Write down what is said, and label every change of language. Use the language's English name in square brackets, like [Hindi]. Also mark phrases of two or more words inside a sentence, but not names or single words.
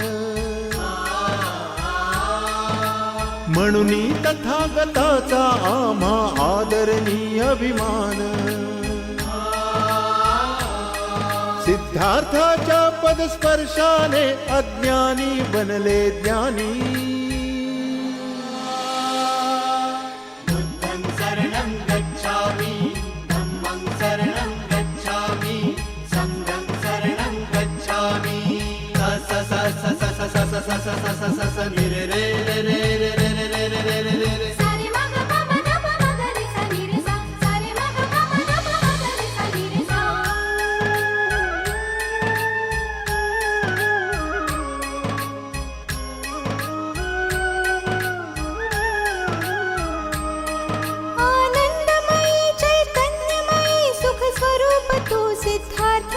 [Marathi] म्हणून तथागताचा आम्हा आदरणीय अभिमान. सिद्धार्थाच्या पदस्पर्शाने अज्ञानी बनले ज्ञानी. [Pali] बुद्धं शरणं गच्छामि धम्मं शरणं गच्छामि संघं शरणं गच्छामि. स स स स स स स स स स स स नि रे रे रे रे रे रे रे रे रे रे रे रे. सारे मग मम नम मगरे सा नि रे सा. सारे मग मम नम मगरे सा नि रे सा. [Marathi] आनंदमयी चैतन्यमयी सुख स्वरूप तू सिद्धार्थ.